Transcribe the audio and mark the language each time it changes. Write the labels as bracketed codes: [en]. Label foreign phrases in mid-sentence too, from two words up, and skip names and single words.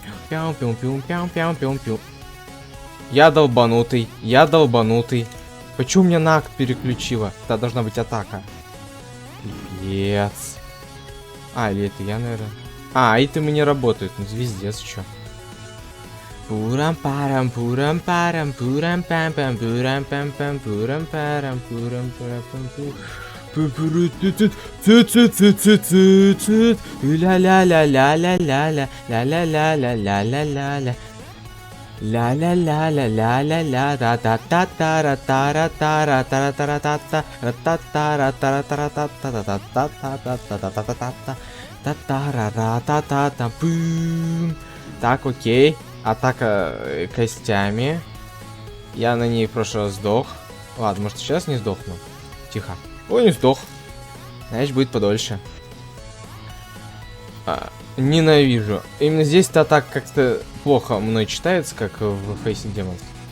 [ru] Пяу-пяу-пяу-пяу-пяу-пяу-пяу. Я долбанутый. Почему меня на акт переключила? Это должна быть атака. Пипец. А, или это я, наверное. А, итемы не работают. Ну, звездец, чё. Пурам-парам, пурам-парам, пурам-пам-пам, пурам-пам-пам, пурам-парам, пурам-парам-пам-пам. Ля-ля-ля-ля-ля-ля-ля-ля, ля-ля-ля-ля-ля-ля-ля-ля. Ля-ля-ля-ля-ля-ля-ля, та-та-та-ра-та-ра-та-ра-та-ра-та-ра-та-та, ра-та-та-ра-та-ра-та-та-та-та-та-та-та-та-та-та, та-та-ра-ра-та-та-та, так, окей. Атака костями. Я на ней в прошлый раз сдох. Ладно, может сейчас не сдохну. Тихо. Ой, не сдох. Значит, будет подольше. Ненавижу. Именно здесь-то так как-то плохо мной читается, как в Facing Demons.